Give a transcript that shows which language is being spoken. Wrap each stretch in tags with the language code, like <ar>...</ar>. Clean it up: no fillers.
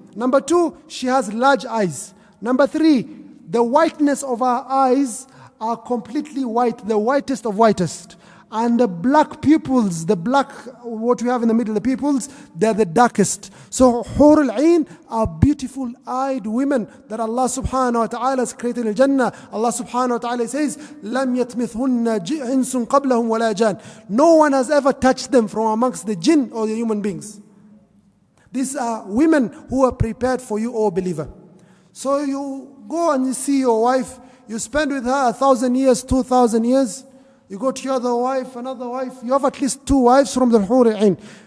<en>Number two, she has large eyes. Number three, the whiteness of her eyes are completely white, the whitest of whitest. And the black pupils, the black, what we have in the middle, the pupils, they're the darkest. So Hur al-Ain are beautiful eyed women that Allah subhanahu wa ta'ala has created in Jannah.</en> <ar>Allah subhanahu wa ta'ala says, لَمْ يَتْمِثْهُنَّ إِنسٌ قَبْلَهُمْ وَلَا جَانٍ.</ar> <en>No one has ever touched them from amongst the jinn or the human beings. These are women who are prepared for you, O believer. So you go and you see your wife, you spend with her 1,000 years, 2,000 years. You go to your other wife, another wife. You have at least 2 wives from the Hur al-Ain.</en>